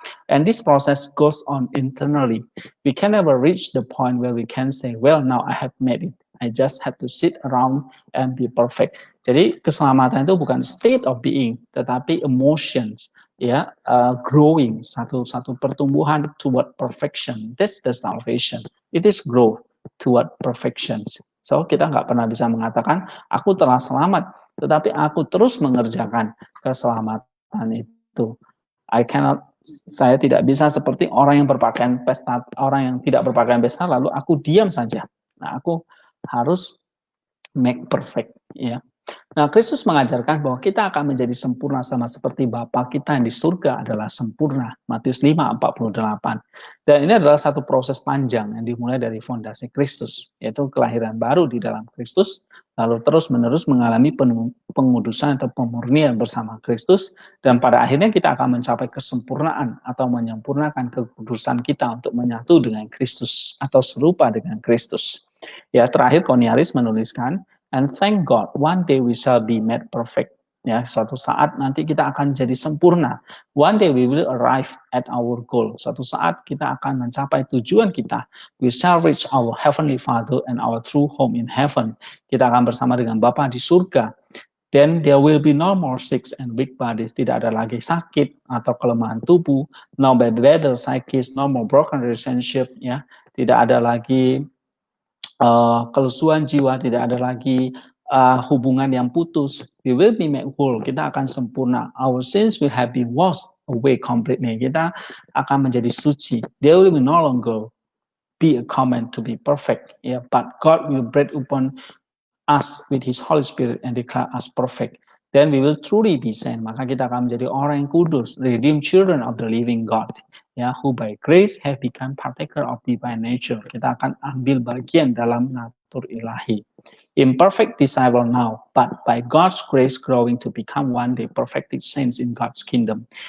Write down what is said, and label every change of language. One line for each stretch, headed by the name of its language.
English: And this process goes on internally. We can never reach the point where we can say, well, now I have made it. I just have to sit around and be perfect.
Indonesian: Jadi keselamatan itu bukan
English: state of being,
Indonesian: tetapi emotions, ya,
English: growing,
Indonesian: satu pertumbuhan
English: toward perfection. That's the salvation. It is growth toward perfection. So kita nggak pernah bisa mengatakan aku telah selamat, tetapi aku terus mengerjakan keselamatan itu. Saya tidak bisa seperti orang yang berpakaian pesta, orang yang tidak berpakaian pesta lalu aku diam saja. Nah, aku harus make perfect, ya.
Indonesian: Nah, Kristus mengajarkan bahwa kita akan menjadi sempurna sama seperti Bapa kita yang di surga adalah sempurna. Matius 5:48. Dan ini adalah satu proses panjang yang dimulai dari fondasi Kristus, yaitu kelahiran baru di dalam Kristus, lalu terus-menerus mengalami pengudusan atau pemurnian bersama Kristus, dan pada akhirnya kita akan mencapai kesempurnaan atau menyempurnakan kekudusan kita untuk menyatu dengan Kristus atau serupa dengan Kristus. Ya, terakhir Koniaris menuliskan,
English: and thank God, one day we shall be made perfect.
Indonesian: Ya, suatu saat nanti kita akan jadi sempurna.
English: One day we will arrive at our goal.
Indonesian: Suatu saat kita akan mencapai tujuan kita.
English: We shall reach our heavenly Father and our true home in heaven.
Indonesian: Kita akan bersama dengan Bapa di surga.
English: Then there will be no more sick and weak bodies.
Indonesian: Tidak ada lagi sakit atau kelemahan tubuh.
English: No bad weather, psychics, no more broken relationship.
Indonesian: Ya, tidak ada lagi kelesuan jiwa, tidak ada lagi hubungan yang putus.
English: We will be made whole.
Indonesian: Kita akan sempurna.
English: Our sins will have been washed away completely.
Indonesian: Kita akan menjadi suci.
English: There will be no longer be a command to be perfect. Yeah, but God will breathe upon us with His Holy Spirit and declare us perfect. Then we will truly be saint.
Indonesian: Maka kita akan menjadi orang yang kudus,
English: redeemed children of the living God. Ya, who by grace have become partaker of divine nature.
Indonesian: Kita akan ambil bagian dalam natur ilahi.
English: Imperfect disciple now, but by God's grace growing to become one day perfected saints in God's kingdom.